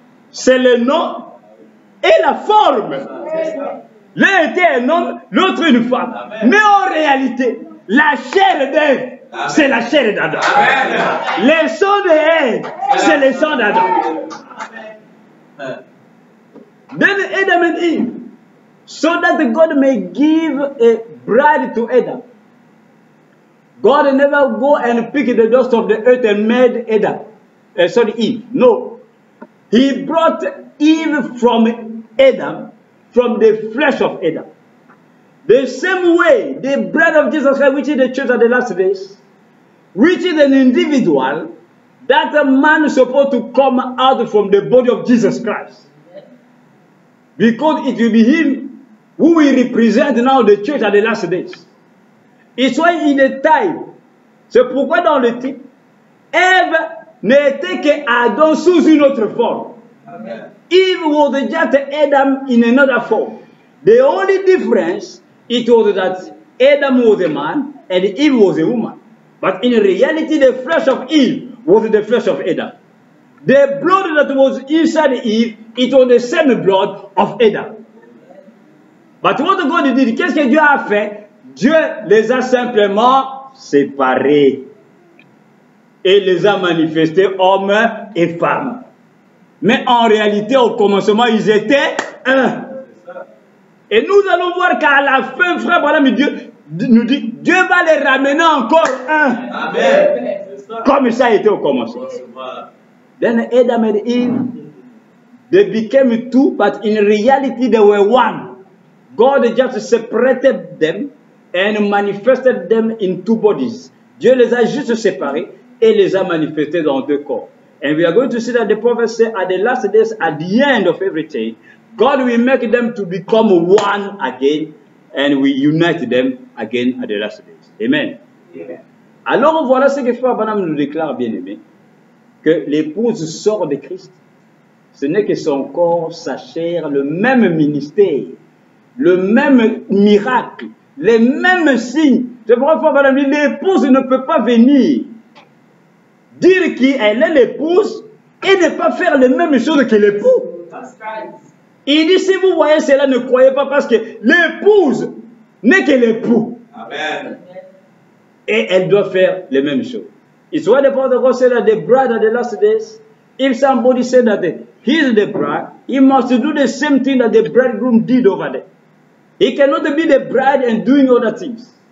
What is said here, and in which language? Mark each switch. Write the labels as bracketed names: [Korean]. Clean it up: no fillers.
[French] C'est le nom et la forme. L'un était un homme, l'autre une femme. Mais en réalité, la chair d'Ève, c'est la chair d'Adam. Le sang d'Ève, c'est le sang d'Adam. [English] Then Adam and Eve, so that God may give a bride to Adam. God never go and pick the dust of the earth and made Adam. Eve. No. He brought Eve from Adam, from the flesh of Adam. The same way, the bride of Jesus Christ, which is the church of the last days, which is an individual, that a man is supposed to come out from the body of Jesus Christ. Because it will be him who will represent now the church at the last days. It's why in the time, [French] c'est pourquoi dans le titre, Ève n'était qu'Adam sous une autre forme. Amen. [English] Eve was just Adam in another form. The only difference, it was that Adam was a man and Eve was a woman. But in reality, the flesh of Eve was the flesh of Adam. The blood that was inside Eve, it was the same blood of Adam. But what God did, [French] qu'est-ce que Dieu a fait? Dieu les a simplement séparés et les a manifestés hommes et femmes. Mais en réalité, au commencement, ils étaient un. Et nous allons voir qu'à la fin, frère, voilà, mais Dieu nous dit, Dieu va les ramener encore un. Amen. Comme ça a été au commencement. Voilà. [English] Then Adam and Eve, they became two, but in reality they were one. God just separated them and manifested them in two bodies. [French] Dieu les a juste séparés et les a manifestés dans deux corps. [English] And we are going to see that the prophet said at the last days, at the end of everything, God will make them to become one again and we unite them again at the last days. Amen. Amen. [French] Alors voilà ce que Frère Branham nous déclare, bien aimé, que l'épouse sort de Christ. Ce n'est que son corps, sa chair, le même ministère, le même miracle, les mêmes signes. C'est pourquoi Frère Branham dit, l'épouse ne peut pas venir dire qu'elle est l'épouse et ne pas faire les mêmes choses que l'époux. Il dit, si vous voyez cela, ne croyez pas parce que l'épouse n'est que l'époux. Amen. Et elle doit faire les mêmes choses. [English] It's why the Prophet God said that the bride at the last days, if somebody said that he is the bride, he must do the same thing that the bridegroom did over there. He cannot be the bride and doing other things.